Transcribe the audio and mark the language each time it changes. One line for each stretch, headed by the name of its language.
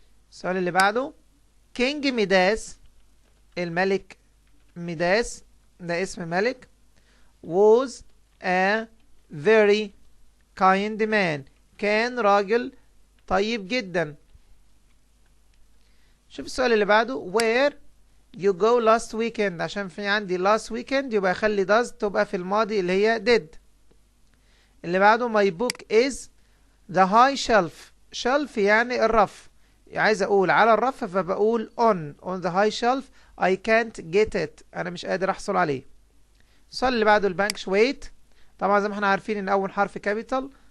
Arabic: السؤال اللي بعده King ميداس، الملك ميداس ده اسم ملك،
English: was a very kind man،
Arabic: كان راجل طيب جدا. شوف السؤال اللي بعده
English: where you go last weekend،
Arabic: عشان في عندي last weekend يبقى اخلي does تبقى في الماضي اللي هي did. اللي بعده
English: my book is the high shelf،
Arabic: shelf يعني الرف، عايز اقول على الرف فبقول
English: on the high shelf I can't get it،
Arabic: انا مش قادر احصل عليه. السؤال اللي بعده البانكشويت، طبعا زي ما احنا عارفين ان اول حرف كابيتال.